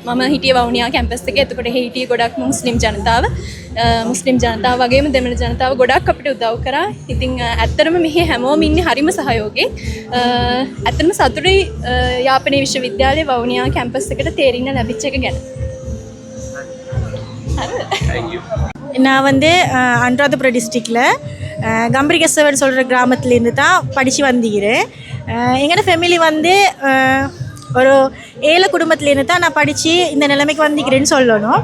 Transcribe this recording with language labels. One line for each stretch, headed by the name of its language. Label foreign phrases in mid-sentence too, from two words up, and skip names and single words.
Sinhala: මම හිටියේ වවුනියා කැම්පස් එකේ. එතකොට හිටියේ ගොඩක් මුස්ලිම් ජනතාව. මුස්ලිම් ජනතාව වගේම දෙමළ ජනතාව ගොඩක් අපිට උදව් කරා. ඉතින් ඇත්තටම මෙහි හැමෝම ඉන්නේ හරිම සහයෝගයෙන්. ඇත්තටම සතුටුයි යාපනයේ විශ්වවිද්‍යාලයේ වවුනියා කැම්පස් එකට තේරින්න ලැබිච්ච එක ගැන.
Tamil: நான் வந்து அனுராதபுரம் டிஸ்ட்ரிக்டில் கம்பரிகேசவன் சொல்கிற கிராமத்துலேருந்து தான் படித்து வந்திக்கிறேன். எங்களோட ஃபேமிலி வந்து ஒரு ஏழை குடும்பத்துலேருந்து தான் நான் படித்து இந்த நிலைமைக்கு வந்திக்கிறேன்னு சொல்லணும்.